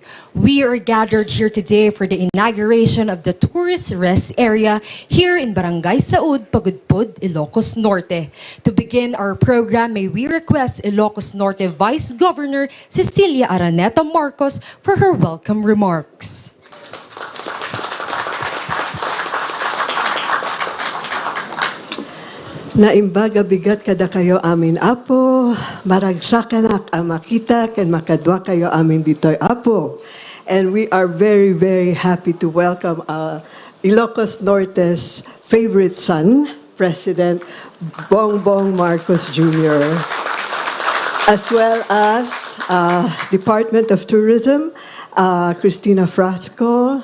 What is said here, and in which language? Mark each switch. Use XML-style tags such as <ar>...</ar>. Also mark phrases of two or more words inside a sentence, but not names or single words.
<en>We are gathered here today for the inauguration of the tourist rest area here in Barangay Saud, Pagudpud, Ilocos Norte. To begin our program, may we request Ilocos Norte Vice Governor Cecilia Araneta Marcos for her welcome remarks.</en> <ilo>Naimbaga bigat kada kayo amin apo, maragsakan ang makita ken makadwa kayo amin ditoy apo.</ilo> <en>And we are very, very happy to welcome Ilocos Norte's favorite son, President Bongbong Marcos Jr., as well as Department of Tourism, Cristina Frasco.</en>